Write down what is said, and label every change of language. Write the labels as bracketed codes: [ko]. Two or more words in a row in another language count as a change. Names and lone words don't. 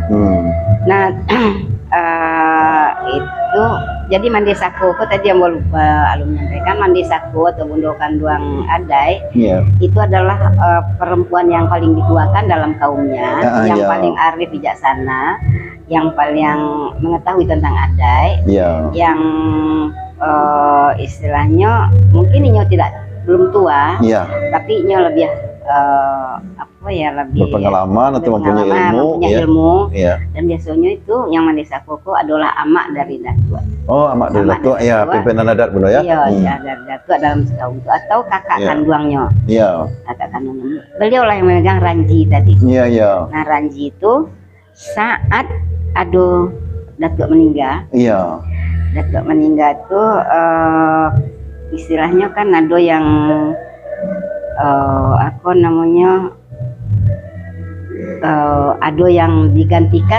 [id] Nah itu jadi Mandeh Sako tadi yang mau lupa alum menyampaikan, Mandeh Sako atau Bunda Kanduang Adai itu adalah perempuan yang paling dituakan dalam kaumnya, yang paling arif bijaksana, yang paling mengetahui tentang Adai, yang istilahnya mungkin Inyo belum tua, tapi Inyo lebih lebih berpengalaman atau mempunyai ilmu, dan biasanya itu yang Mandeh Sako adalah amak dari datuk. Oh, amak dari datuk, pimpinan adat Bunda ya? Iya, dari datuk dalam sekaum itu atau kakak kanduangnya. Kakak kanduangnya. Beliau lah yang memegang ranji tadi. Nah, ranji itu saat ada datuk meninggal. Datuk meninggal tuh istilahnya kan ada yang apa namanya, ado yang digantikan